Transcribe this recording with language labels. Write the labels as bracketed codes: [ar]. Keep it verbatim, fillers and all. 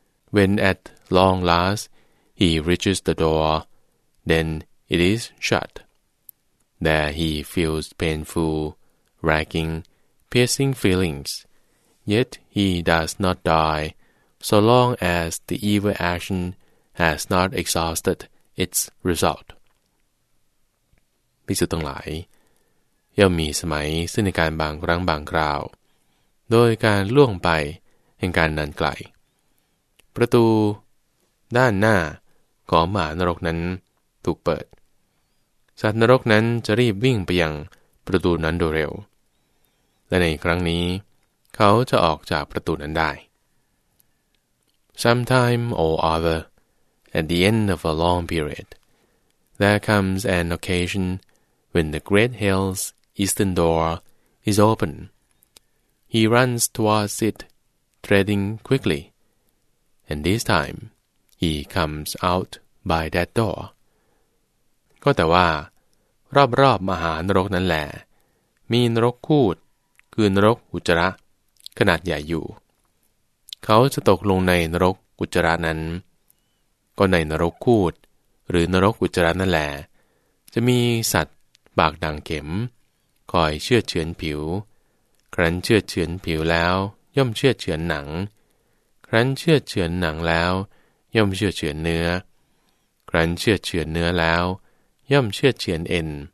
[en] When at long last he reaches the door, then it is shut. There he feels painful, racking, piercing feelings, yet he does not die, so long as the evil action has not exhausted its result. [th] ภิกษุทั้งหลายย่อมมีสมัยซึ่งในการบางครั้งบางคราวโดยการล่วงไปแห่งการนานไกล ประตูด้านหน้าของมหานรกนั้นถูกเปิดสัตว์นรกนั้นจะรีบวิ่งไปยังประตูนั้นโดยเร็วและในครั้งนี้เขาจะออกจากประตูนั้นได้ [en] Sometime or other, at the end of a long period, there comes an occasion when the great hell's eastern door is open. He runs towards it, treading quickly, and this time he comes out by that door. [th] ก็แต่ว่ารอบๆมหานรกนั้นแหละมีนรกคูดคือนรกอุจจาระขนาดใหญ่อยู่เขาจะตกลงในนรกอุจจาระนั้น ก็ในนรกคูดหรือนรกอุจจาระนั่นแหละจะมีสัตว์ปากดังเข็มคอยเชือดเฉือนผิวครั้นเชือดเฉือนผิวแล้วย่อมเชือดเฉือนหนังครั้นเชือดเฉือนหนังแล้วย่อมเชือดเฉือนเนื้อครั้นเชือดเฉือนเนื้อแล้วย่อมเชือดเฉือนเอ็น